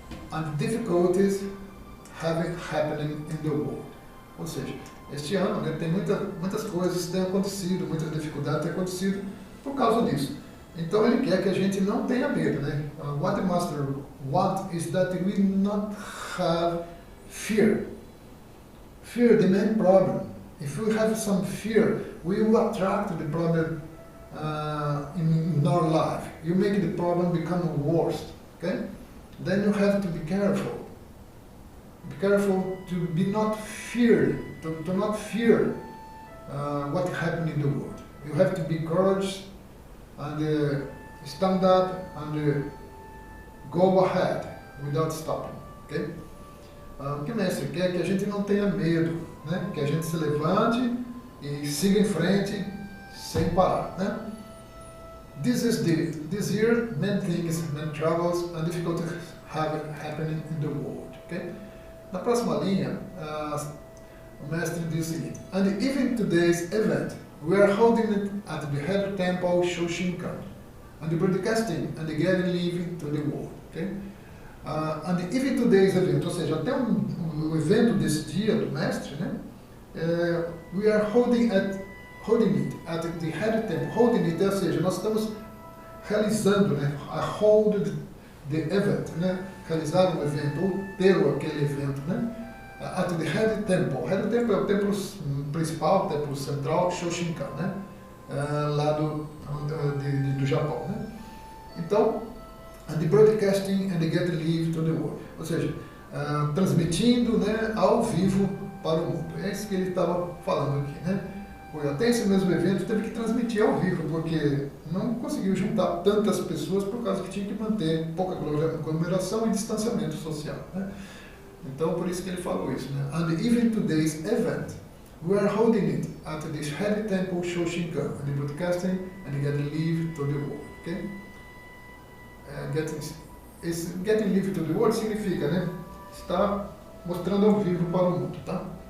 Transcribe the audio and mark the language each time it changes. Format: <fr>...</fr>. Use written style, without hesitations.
<en>And difficulties happening in the world.</en> <pt>Ou seja, este ano, né, tem muitas coisas que têm acontecido, muitas dificuldades têm acontecido por causa disso. Então ele quer que a gente não tenha medo, né?</pt> <en>What the Master wants is that we not have fear. Fear, the main problem. If we have some fear, we will attract the problem in our life. You make the problem become worse, okay? Then you have to be careful. Be careful to be not feared, to not fear what happened in the world. You have to be courageous and stand up and go ahead without stopping, okay?</en> <pt>O que o mestre quer é que a gente não tenha medo, né? Que a gente se levante e siga em frente sem parar, né?</pt> <en>This year, many things, many troubles and difficulties happening in the world, okay?</en> <pt>Na próxima linha, o mestre diz o seguinte:</pt> <en>and even today's event, we are holding it at the head temple Shoshinkan, and the broadcasting and the getting living to the world, okay? And even today's event,</en> <pt>ou seja, até o evento desse dia do mestre, né?</pt> <en>We are holding it at the head temple. Holding it,</en> <pt>ou seja, nós estamos realizando, né?</pt> <en>A hold the event,</en> <pt>né? Realizar um evento ou ter aquele evento, né?</pt> <en>At the head temple.</en> <pt>Head temple é o templo principal, o templo central, Shoshinkan, né? Lá do Japão, né? Então,</pt> <en>and the broadcasting and the get live to the world,</en> <pt>ou seja, transmitindo, né, ao vivo para o mundo. É isso que ele estava falando aqui, né? Até esse mesmo evento teve que transmitir ao vivo, porque não conseguiu juntar tantas pessoas por causa que tinha que manter pouca aglomeração e distanciamento social, né? Então, por isso que ele falou isso, né?</pt> <en>And even today's event, we are holding it at this head temple Shoshinkan, and the broadcasting and the getting live to the world, okay? Getting live to the world</en> <pt>significa, né? Está mostrando ao vivo para o mundo, tá?</pt>